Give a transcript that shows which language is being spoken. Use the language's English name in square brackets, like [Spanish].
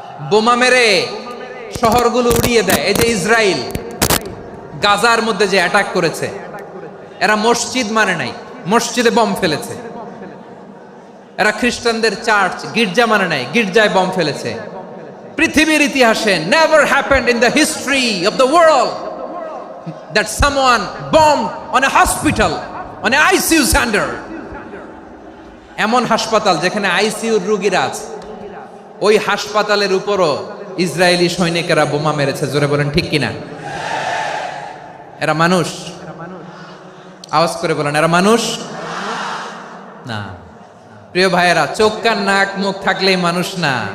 [Bangla] বোমা মেরে শহরগুলো উড়িয়ে দেয়। এই যে ইসরায়েল গাজার মধ্যে যে অ্যাটাক করেছে, এরা মসজিদ মানে নাই, মসজিদে বম ফেলেছে। এরা খ্রিস্টানদের চার্চ গির্জা মানে নাই, গির্জায় বম ফেলেছে। পৃথিবীর ইতিহাসে [English] never happened in the history of the world that someone bombed on a hospital, on an ICU center. [Bangla] এমন হাসপাতাল যেখানে আইসিইউর রোগীরা আছে, ওই হাসপাতালের উপরও ইসরায়েলি সৈনিকেরা বোমা মেরেছে। জোরে বলেন ঠিক কিনা? এরা মানুষ? আওয়াজ করে বলেন, এরা মানুষ না। প্রিয় ভাইয়েরা, চোখ কান নাক মুখ থাকলেই মানুষ না।